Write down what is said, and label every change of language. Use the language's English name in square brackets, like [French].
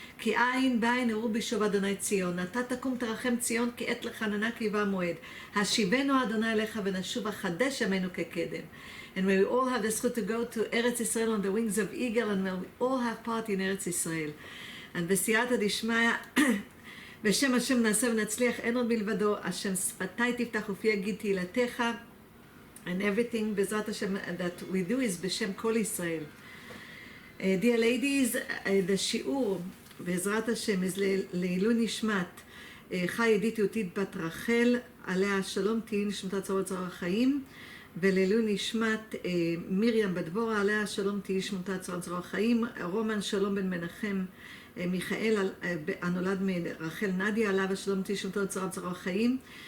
[Hebrew] כי עין בעין אראו בשוב אדוני ציון, אתה תקום תרחם ציון כי עת לחננה כי בא מועד. השיבנו אדוני אליך ונשוב החדש ימינו כקדם. [English] And we all have the zchut to go to Eretz Israel on the wings of eagle, and we all have part in Eretz Israel. [Hebrew] And בסייעתא דשמיא, בשם השם נעשה ונצליח, אין עוד מלבדו, השם שפתי תפתח ופי יגיד תהילתך, [English] and everything [Hebrew] בעזרת השם [English] that we do is [Hebrew] בשם כל ישראל. [English] Dear ladies, the [Hebrew] שיעור בעזרת השם is לעילוי נשמת חי ידיד יהודית בת רחל, עליה שלום תהי נשמתה צרור צרור החיים, ולעילוי נשמת מרים בת דבורה, עליה שלום תהי נשמתה צרור צרור החיים, רומן שלום בן מנחם מיכאל הנולד מרחל נדיה, עליו השלום תהי נשמתו צרור צרור החיים,